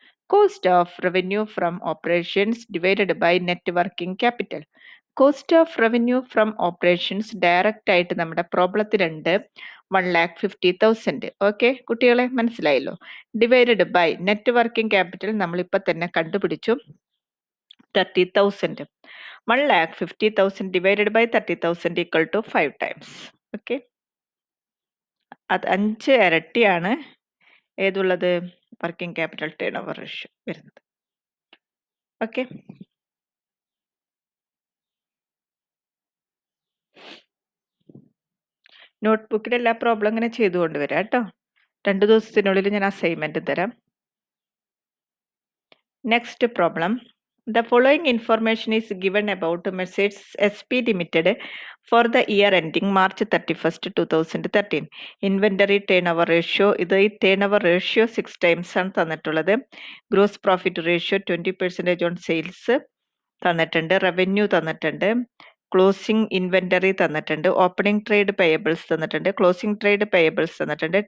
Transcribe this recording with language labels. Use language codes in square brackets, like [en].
[en] Cost of revenue from operations divided by net working capital. [ml] Cost of revenue from operations direct ആയിട്ട് നമ്മുടെ പ്രോബ്ലത്തിലുണ്ട് 1,50,000. Okay കുട്ടികളെ മനസ്സിലായല്ലോ. Divided by net working capital നമ്മളിപ്പോൾ തന്നെ കണ്ടുപിടിച്ചു 30,000. 1,50,000 divided by 30,000 equal to 5 times. Okay, അത് 5 ഇരട്ടിയാണ് ഏതുള്ളത് working capital turn over ratio വരുന്നത്. ഓക്കെ, നോട്ട്ബുക്കിൽ എല്ലാ പ്രോബ്ലം ഇങ്ങനെ ചെയ്തുകൊണ്ട് വരാം കേട്ടോ. 2 ദിവസത്തിനുള്ളിൽ ഞാൻ അസൈൻമെന്റ് തരാം. Next problem. [en] The following information is given about Mercedes SP Limited for the year ending March 31st, 2013. Inventory turnover ratio. [ml] ഇത് ഈ turnover ratio 6 times ആണ് തന്നിട്ടുള്ളത്. Gross profit ratio 20% on sales തന്നിട്ടുണ്ട്. റവന്യൂ തന്നിട്ടുണ്ട്. ക്ലോസിംഗ് ഇൻവെന്ററി തന്നിട്ടുണ്ട്. Opening trade payables തന്നിട്ടുണ്ട്. Closing trade payables തന്നിട്ടുണ്ട്.